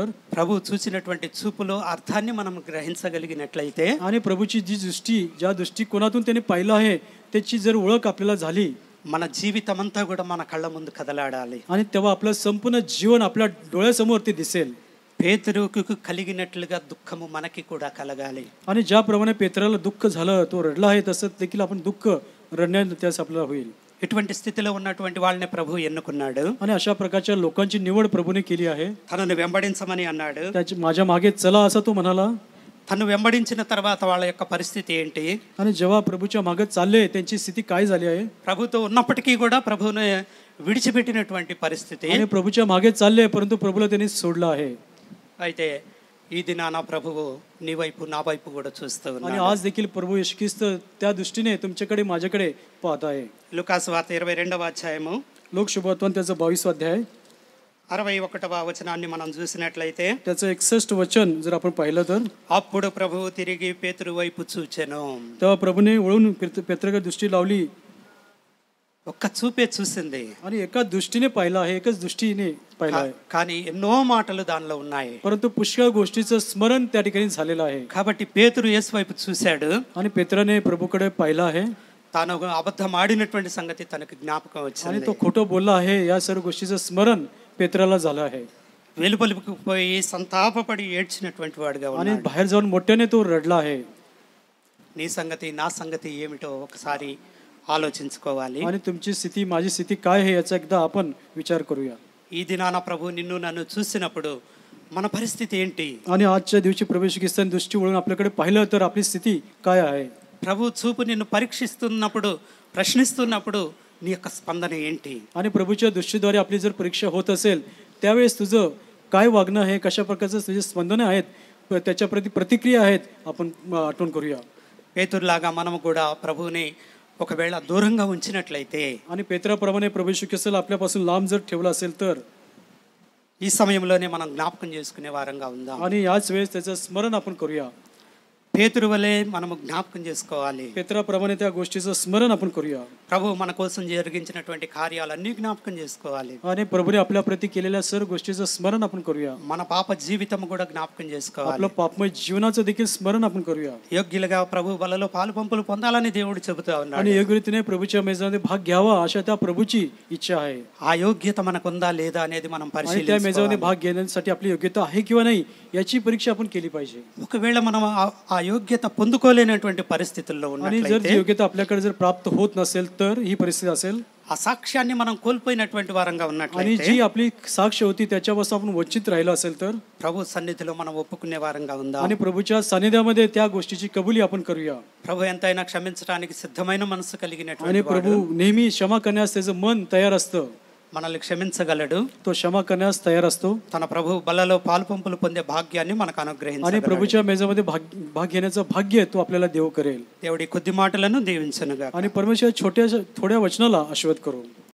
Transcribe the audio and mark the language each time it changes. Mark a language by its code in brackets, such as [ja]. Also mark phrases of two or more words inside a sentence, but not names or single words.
[te] ప్రభు చూసినటువంటి చూపులో అర్థాన్ని మనం గ్రహించగలిగినట్లయితే, [mr] आणि प्रभूची जी दृष्टी, ज्या दृष्टिकोनातून त्याने पाहिलं आहे त्याची जर ओळख आपल्याला झाली, [te] మన జీవితం అంతా కూడా మన కళ్ళ ముందు కదలాడాలి. [mr] आणि तेव्हा आपलं संपूर्ण जीवन आपल्या डोळ्यासमोर ते दिसेल. [te] పేతురుకు కలిగినట్లుగా దుఃఖము మనకి కూడా కలగాలి. [mr] आणि ज्याप्रमाणे पेत्राला दुःख झालं, तो रडला आहे, तसं देखील आपण दुःख रडण्यात त्यास आपल्याला होईल. [te] ఇటువంటి స్థితిలో ఉన్నటువంటి వాళ్ళని ప్రభు ఎన్నుకున్నాడు. [mr] आणि अशा प्रकारच्या लोकांची निवड प्रभूने केली आहे. [te] తనను వెంబడించమని అన్నాడు. [mr] त्याची माझ्या मागे चला असं तो म्हणाला. [te] తను వెంబడించిన తర్వాత వాళ్ళ యొక్క పరిస్థితి ఏంటి, [mr] आणि जेव्हा प्रभूच्या मागे चालले त्यांची स्थिती काय झाली आहे. [te] ప్రభుతో ఉన్నప్పటికీ కూడా ప్రభువును విడిచిపెట్టినటువంటి పరిస్థితి. [mr] आणि प्रभूच्या मागे चालले, परंतु प्रभूला त्यांनी सोडलं आहे. [te] అయితే ఈ దినాన ప్రభువు నీ వైపు నా వైపు కూడా చూస్తూ [mr] आणि [te] ఉన్నాడు. [mr] आज देखील प्रभू येशू ख्रिस्त त्या दृष्टीने तुमच्याकडे, माझ्याकडे पाहत आहे. [te] లూకాసు వార్త 22వ అధ్యాయము [mr] लोक शुभवर्तमान त्याचं 22 अध्याय, [te] 61వ వచనాన్ని మనం చూసినట్లయితే, [mr] त्याचं 61 वचन जर आपण पाहिलं तर, [te] అప్పుడు ప్రభువు తిరిగి పేతురు వైపు చూచెను. [mr] तेव्हा प्रभूने वळून पेत्राकडे दृष्टी लावली. [te] ఒక్క చూపే చూసింది, [mr] आणि एका दृष्टीने पाहिलं आहे, एकच दृष्टीने पाहिलं आहे. [te] కానీ ఎన్నో మాటలు దానిలో ఉన్నాయి. [mr] परंतु पुष्कळ गोष्टीचं स्मरण त्या ठिकाणी झालेलं आहे. [te] కాబట్టి పేతురు యేసు వైపు చూశాడు. [mr] आणि पेत्राने प्रभूकडे पाहिलं आहे. [te] తాను అబద్ధం ఆడినటువంటి సంగతి తనకు జ్ఞాపకం [mr] आणि [te] వచ్చింది. [mr] तो खोटं बोलला आहे, या सर्व गोष्टीचं स्मरण पेत्राला झालं आहे. [te] వెలుపలికి పోయి సంతాపపడి ఏడ్చినటువంటి వాడుగా [mr] आणि [te] ఉన్నాడు. [mr] बाहेर जाऊन मोठ्याने तो रडला आहे. [te] నీ సంగతి నా సంగతి ఏమిటో ఒకసారి ఆలోచించుకోవాలి. [mr] आणि तुमची स्थिती, माझी स्थिती काय आहे याचा एकदा आपण विचार करूया. [te] ఈ దినాన ప్రభు నిన్ను నన్ను చూసినప్పుడు మన పరిస్థితి ఏంటి, [mr] आणि आजच्या दिवशी प्रभू येशू ख्रिस्ताने दृष्टी वळून आपल्याकडे पाहिलं तर आपली स्थिती काय आहे. [te] ప్రభు చూపు నిన్ను పరీక్షిస్తున్నప్పుడు, ప్రశ్నిస్తున్నప్పుడు నీ యొక్క స్పందన ఏంటి. [mr] आणि प्रभूच्या दृष्टीद्वारे आपली जर परीक्षा होत असेल त्यावेळेस तुझं काय वागणं आहे, कशा प्रकारचं तुझे स्पंदने आहेत, त्याच्या प्रति प्रतिक्रिया आहेत, आपण आठवण करूया. [te] పేతురులాగా మనము కూడా ప్రభువుని ఒకవేళ దూరంగా ఉంచినట్లయితే [mr] आणि पेत्राप्रमाणे प्रभू येशू ख्रिस्त आपल्यापासून लांब जर ठेवला असेल तर [te] ఈ సమయంలోనే మనం జ్ఞాపకం చేసుకునే వారంగా ఉందాం. [mr] आणि याच वेळेस त्याचं स्मरण आपण करूया. [te] పేతురు వలె మనము జ్ఞాపకం చేసుకోవాలి. [mr] पेत्राप्रमाणे त्या गोष्टीचं स्मरण आपण करूया. [te] ప్రభు మన కోసం జరిగించినటువంటి కార్యాలన్నీ జ్ఞాపకం చేసుకోవాలి. [mr] आणि प्रभूने आपल्या प्रती केलेल्या सर्व गोष्टीचं स्मरण आपण करूया. [te] మన పాప జీవితం కూడా జ్ఞాపకం చేసుకోవాలి. [mr] आपलं पापमय जीवनाचं देखील स्मरण आपण करूया. [te] యోగ్యులుగా ప్రభు బలలో పాలు పంపులు పొందాలని దేవుడు చెబుతా ఉన్నాడు. [mr] आणि योग्य रीतीने प्रभूच्या मेजामध्ये भाग घ्यावा अशा त्या प्रभूची इच्छा आहे. [te] ఆ యోగ్యత మనకుందా లేదా అనేది మనం [mr] आणि त्या [te] పరిశీలించాలి. [mr] मेजामध्ये भाग घेण्यासाठी आपली योग्यता आहे किंवा नाही याची परीक्षा आपण केली पाहिजे. [te] ఒకవేళ మనం ఆ యోగ్యత పొందుకోలేనటువంటి పరిస్థితుల్లో [mr] आणि जर [te] ఉన్నట్లయితే [mr] ती योग्यता आपल्याकडे जर प्राप्त होत नसेल तर ही परिस्थिती असेल [te] ఆ సాక్ష్యాన్ని మనం కోల్పోయినటువంటి వారంగా [mr] आणि [te] ఉన్నట్లయితే [mr] जी आपली साक्ष होती त्याच्यापासून आपण वंचित राहिलो असेल तर [te] ప్రభు సన్నిధిలో మనం ఒప్పుకునే వారంగా ఉందా. [mr] आणि प्रभूच्या सानिध्यामध्ये त्या गोष्टीची कबुली आपण करूया. [te] ప్రభు ఎంతైనా క్షమించడానికి సిద్ధమైన మనసు [mr] आणि [te] కలిగినటువంటి [mr] प्रभू [te] వాడు [mr] नेहमी क्षमा करण्यास त्याचं मन तयार असतं. [te] మనల్ని క్షమించగలడు. [mr] तो क्षमा करण्यास तयार असतो [te] తన ప్రభు బలలో పాలు పంపులు పొందే భాగ్యాన్ని మనకు [mr] आणि [te] అనుగ్రహించగలడు. [mr] प्रभूच्या मेजामध्ये भाग घेण्याचं भाग्य तो आपल्याला देव करेल. [te] దేవుడి కొద్ది మాటలను దీవించనుగా. [mr] आणि परमेश्वर थोड्या वचनाला आशीर्वाद करू.